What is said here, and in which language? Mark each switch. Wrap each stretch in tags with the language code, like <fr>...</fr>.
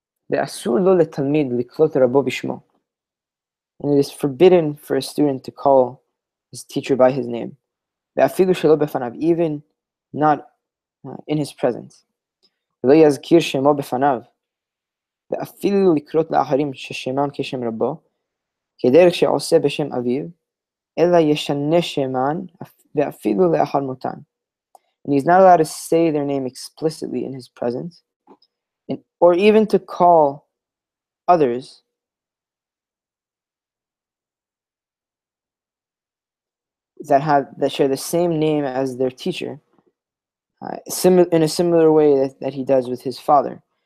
<he>ואסור לו לתלמיד לקלוט רבו בשמו.</he> <en>And it is forbidden for a student to call his teacher by his name.</en> <he>ואפילו שלא בפניו,</he> <en>even not in his presence.</en> <he>ולא יזכיר שמו בפניו. ואפילו לקרות לאחרים ששמם כשם רבו, כדרך שעושה בשם אביו, אלא ישנה שמן ואפילו לאחר מותן.</he> <en>And he's not allowed to say their name explicitly in his presence, or even to call others that share the same name as their teacher, in a similar way that he does with his father.</en>